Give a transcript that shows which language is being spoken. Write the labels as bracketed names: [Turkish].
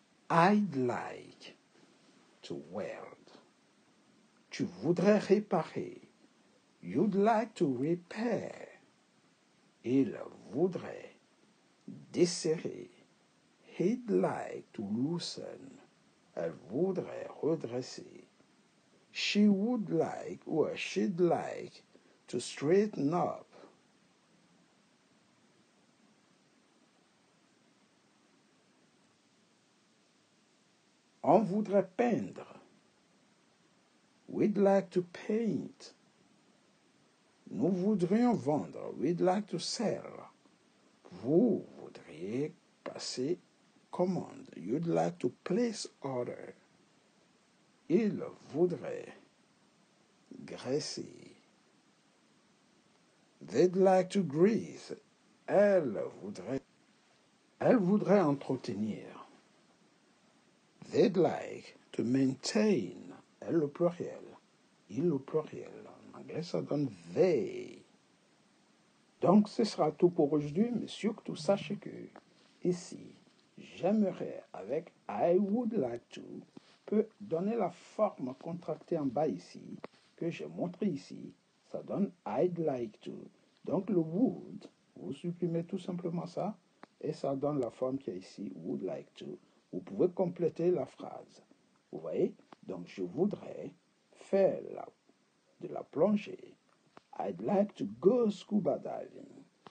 [English] I'd like to weld. [French] Tu voudrais réparer. [English] You'd like to repair. [French] Il voudrait desserrer. [English] He'd like to loosen. [French] Elle voudrait redresser. [English] She would like or she'd like to straighten up. [French] On voudrait peindre. [English] We'd like to paint. [French] Nous voudrions vendre. [English] We'd like to sell. [French] Vous voudriez passer commande. [English] You'd like to place order. [French] Il voudrait graisser. [English] They'd like to grease. [French] Elle voudrait entretenir. [English] They'd like to maintain. [French] Elle le pluriel. Il le pluriel. En anglais, ça donne they. Donc, ce sera tout pour aujourd'hui, mais surtout sachez que ici, j'aimerais avec I would like to peut donner la forme contractée en bas ici, que j'ai montré ici. Ça donne I'd like to. Donc, le would, vous supprimez tout simplement ça, et ça donne la forme qui est ici, would like to. Vous pouvez compléter la phrase. Vous voyez? Donc, je voudrais faire de la plongée. [English] I'd like to go scuba diving.